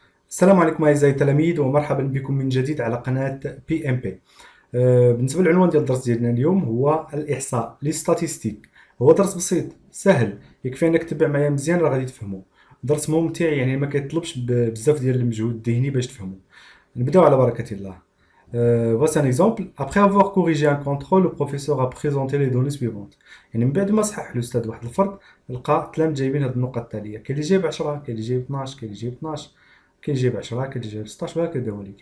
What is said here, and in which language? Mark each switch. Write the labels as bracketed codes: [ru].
[ar] السلام عليكم أعزائي التلاميذ ومرحبا بكم من جديد على قناة بي ام بي. بالنسبة للعنوان ديال الدرس ديالنا اليوم هو الإحصاء لي ستاتيستيك. هو درس بسيط سهل، يكفي انك تتبع معايا مزيان راه غادي تفهمو. درس ممتع، يعني ما كيطلبش بزاف ديال المجهود الذهني باش تفهمو. نبداو على بركة الله. [fr] Voici un exemple. Après avoir corrigé un contrôle, le professeur a présenté les données suivantes. [ar] يعني من بعد ما صحح الأستاذ واحد الفرد، لقى تلام جايبين هاد النقط التالية. كاين اللي جايب 10، كاين اللي جايب 12، كاين اللي جايب 12، كاين اللي جايب 10، كاين اللي جايب 16، وهكذا وليك.